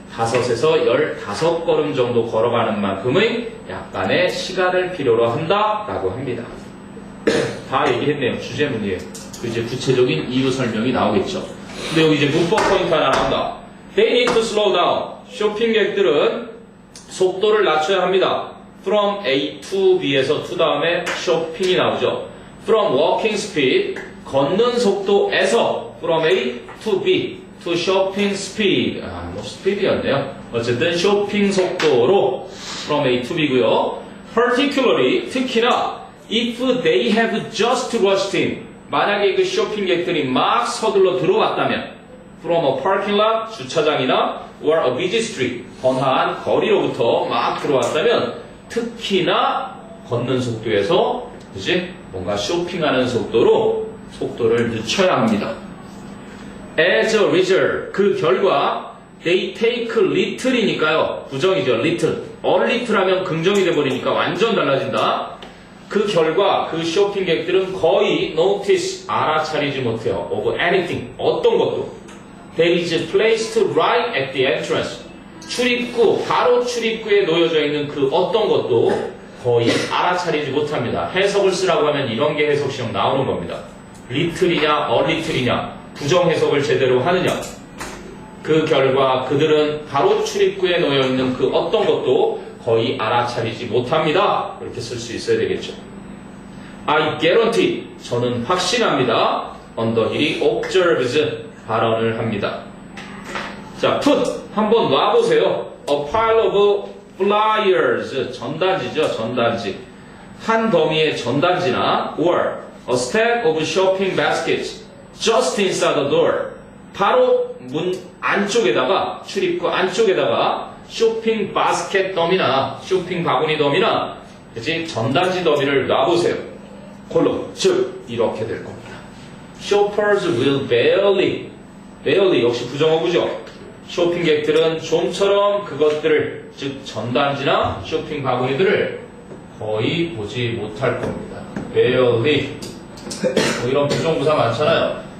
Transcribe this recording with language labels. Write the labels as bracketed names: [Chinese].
[Korean] 5에서 15걸음 정도 걸어가는 만큼의 약간의 시간을 필요로 한다라고 합니다. 다 얘기했네요. 주제문이에요. 이제 구체적인 이유 설명이 나오겠죠. 근데 여기 이제 문법 포인트 하나 나온다. [English] They need to slow down. [Korean] 쇼핑객들은 속도를 낮춰야 합니다. [English] From A to B [Korean] 에서 to 다음에 쇼핑이 나오죠. [English] From walking speed, [Korean] 걷는 속도에서 [English] From A to B, to shopping speed. [Korean] 뭐 speed이었네요. 어쨌든 쇼핑 속도로 [English] From A to B [Korean] 고요. Particularly, 특히나 [English] if they have just rushed in, [Korean] 만약에 그 쇼핑객들이 막 서둘러 들어왔다면 [English] from a parking lot, [Korean] 주차장이나 [English] or a busy street, [Korean] 번화한 거리로부터 막 들어왔다면 특히나 걷는 속도에서 그지? 뭔가 쇼핑하는 속도로 속도를 늦춰야 합니다. [English] As a result, [Korean] 그 결과 [English] they take little이니까요. [Korean] 부정이죠. little. a little 하면 긍정이 돼버리니까 완전 달라진다. 그 결과 그 쇼핑객들은 거의 notice, 알아차리지 못해요. [English] of anything, [Korean] 어떤 것도. [English] That is placed right at the entrance. [Korean] 출입구, 바로 출입구에 놓여져 있는 그 어떤 것도 거의 알아차리지 못합니다. 해석을 쓰라고 하면 이런 게 해석 시험 나오는 겁니다. little이냐, a little이냐, 부정 해석을 제대로 하느냐. 그 결과 그들은 바로 출입구에 놓여 있는 그 어떤 것도 거의 알아차리지 못합니다. 이렇게 쓸 수 있어야 되겠죠. [English] I guarantee, [Korean] 저는 확신합니다. 언더힐이 observes, 발언을 합니다. 자, put, 한번 놔보세요. [English] A pile of flyers, [Korean] 전단지죠, 전단지. 한 더미의 전단지나 [English] or a stack of shopping baskets just inside the door. [Korean] 바로 문 안쪽에다가, 출입구 안쪽에다가 쇼핑 바스켓 더미나 쇼핑 바구니 더미나 그치? 전단지 더미를 놔보세요. 콜로, 즉 이렇게 될 겁니다. [English] Shoppers will barely [Korean] 역시 부정어구죠. 쇼핑객들은 좀처럼 그것들을 즉 전단지나 쇼핑 바구니들을 거의 보지 못할 겁니다. barely 뭐 이런 부정부사 많잖아요.